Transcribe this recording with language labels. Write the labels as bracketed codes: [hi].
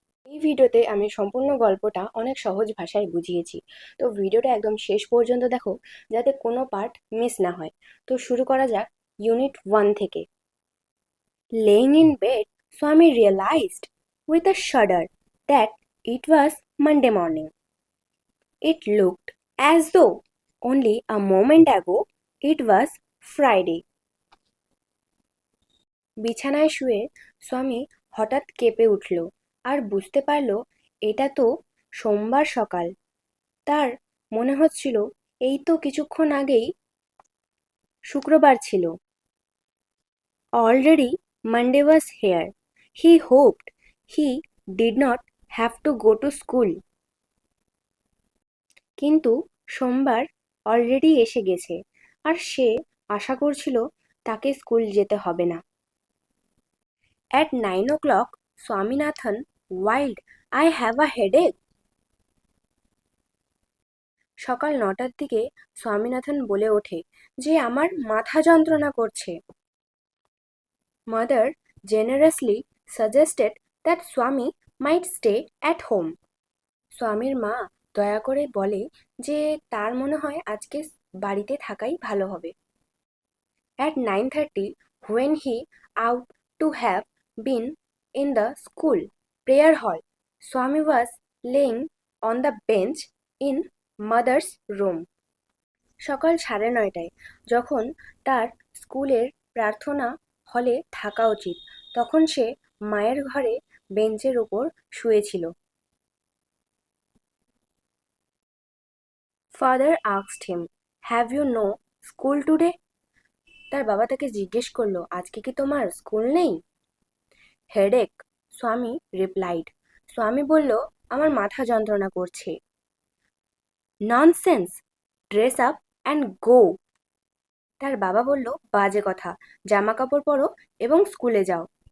[bn] এই ভিডিওতে আমি সম্পূর্ণ গল্পটা অনেক সহজ ভাষায় বুঝিয়েছি, তো ভিডিওটা একদম শেষ পর্যন্ত দেখো যাতে কোনো পার্ট মিস না হয়। তো শুরু করা যাক ইউনিট 1 থেকে। [en] Laying in bed, Swami realised with a shudder that it was Monday morning. It looked as though only a moment ago it was Friday. [bn] বিছানায় শুয়ে স্বামী হঠাৎ কেঁপে উঠল আর বুঝতে পারল এটা তো সোমবার সকাল। তার মনে হচ্ছিল এই তো কিছুক্ষণ আগেই শুক্রবার ছিল। [en] Already Monday was here. He hoped he did not have to go to school. [bn] কিন্তু সোমবার অলরেডি এসে গেছে আর সে আশা করছিল তাকে স্কুল যেতে হবে না। [en] At 9 o'clock, Swaminathan wailed, I have a headache. [bn] সকাল 9টার দিকে স্বামীনাথন বলে ওঠে যে আমার মাথা যন্ত্রণা করছে। [en] Mother generously suggested that Swami might stay at home. [bn] স্বামীর মা দয়া করে বলে যে তার মনে হয় আজকে বাড়িতে থাকাই ভালো হবে। [en] At 9:30, when he ought to have been in the school prayer hall, Swami was laying on the bench in mother's room. [bn] সকাল 9:30টায় যখন তার স্কুলের প্রার্থনা হলে থাকা উচিত, তখন সে মায়ের ঘরে বেঞ্চের ওপর শুয়েছিল। [en] Father asked him, Have you no school today? [bn] তার বাবা তাকে জিজ্ঞেস করলো, আজকে কি তোমার স্কুল নেই? [en] Headache, Swami replied. [bn] স্বামী বলল, আমার মাথা যন্ত্রণা করছে। [en] Nonsense, dress up and go. [bn] তার বাবা বলল, বাজে কথা, জামা কাপড় পরো এবং স্কুলে যাও।